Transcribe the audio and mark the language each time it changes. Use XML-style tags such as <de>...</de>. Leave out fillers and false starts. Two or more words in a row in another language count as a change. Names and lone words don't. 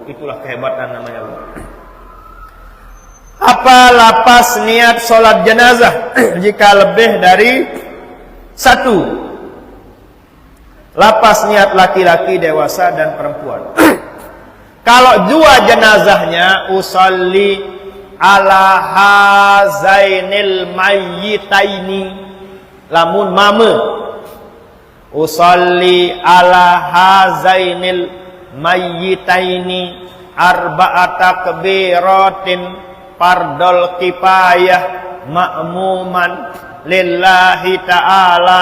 <id>Itulah kehebatan namanya wudu. Apa lapas niat solat jenazah jika lebih dari 1? Lapas niat laki-laki dewasa dan perempuan. Kalau 2 jenazahnya,</id> <ar>أصلي على هذين الميتين,</ar> <sas>lamun mame,</sas> <ar>أصلي على هذين الميتين أربع تكبيرات فرض الكفاية مأموما لله تعالى.</ar>